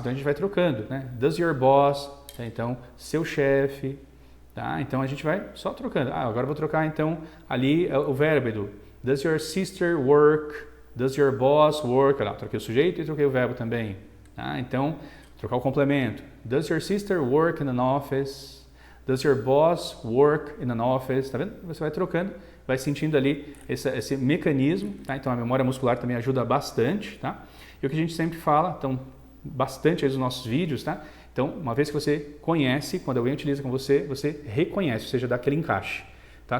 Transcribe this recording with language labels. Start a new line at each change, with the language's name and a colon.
Portuguese: Então a gente vai trocando, né?
English: Does your boss?
Portuguese: Então, seu chefe. Tá? Então a gente vai só trocando. Agora eu vou trocar então ali o verbo, Edu.
English: Does your sister work? Does your boss work?
Portuguese: Olha lá, troquei o sujeito e troquei o verbo também. Tá? Então, trocar o complemento.
English: Does your sister work in an office? Does your boss work in an office?
Portuguese: Tá vendo? Você vai trocando, vai sentindo ali esse mecanismo. Tá? Então, a memória muscular também ajuda bastante. Tá? E o que a gente sempre fala, então, bastante aí nos nossos vídeos, tá? Então, uma vez que você conhece, quando alguém utiliza com você, você reconhece, ou seja, dá aquele encaixe. Tá?